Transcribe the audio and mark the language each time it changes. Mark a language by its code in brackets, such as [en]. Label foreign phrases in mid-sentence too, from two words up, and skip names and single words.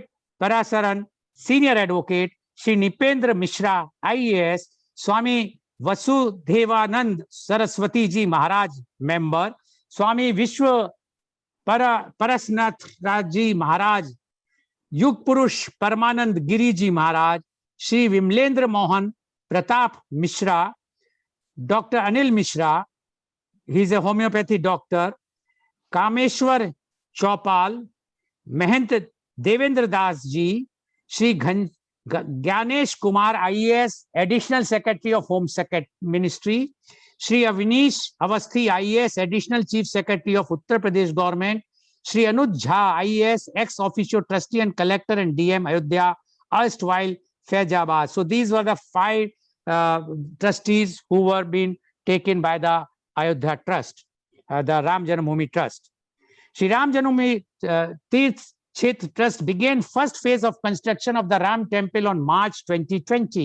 [en] Parasaran, Senior Advocate, Shri Nipendra Mishra, IAS, Swami Vasudevanand Saraswati Ji Maharaj, Member, Swami Vishwa Parasnath Raji Maharaj, Yug Purush Paramanand Giriji Maharaj, Shri Vimlendra Mohan Pratap Mishra, Dr. Anil Mishra, he is a homeopathy doctor, Kameshwar Chaupal, Mahant Devendra Das Ji, Shri Gyanesh Kumar, IAS, Additional Secretary of Home Ministry, Shri Avinish Avasthi, IAS, Additional Chief Secretary of Uttar Pradesh Government, Shri Anuj Jha, IAS, Ex-Officio Trustee and Collector and DM Ayodhya, erstwhile Faizabad. So these were the 5 trustees who were being taken by the Ayodhya Trust, the Ram Janambhoomi Trust. Shri Ram Janambhoomi Tirth Kshetra Trust began first phase of construction of the Ram Temple on March 2020.